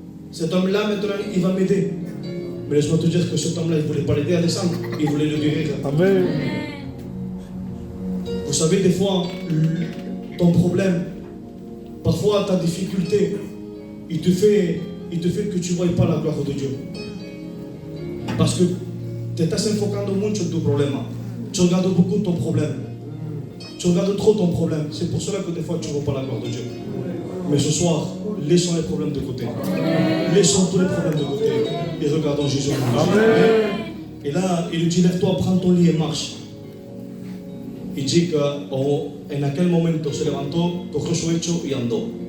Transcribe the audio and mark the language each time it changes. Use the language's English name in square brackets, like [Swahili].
[French] Cet homme-là, maintenant, il va m'aider. Mais laisse-moi te dire que cet homme-là, il ne voulait pas l'aider à descendre, il voulait le guérir. Amen. Vous savez, des fois, ton problème, parfois ta difficulté, il te fait que tu ne vois pas la gloire de Dieu. Parce que tu [Spanish] estás enfocando mucho en tu problema. [French] Tu regardes beaucoup ton problème. Tu regardes trop ton problème. C'est pour cela que des fois tu ne vois pas la gloire de Dieu. Mais ce soir, laissons les problèmes de côté. Laissons tous les problèmes de côté. Et regardons Jésus. Amen. Et là, il lui dit, lève-toi, prends ton lit et marche. Il dit qu' [Spanish] en aquel momento se levantó, cogió su hecho y andó.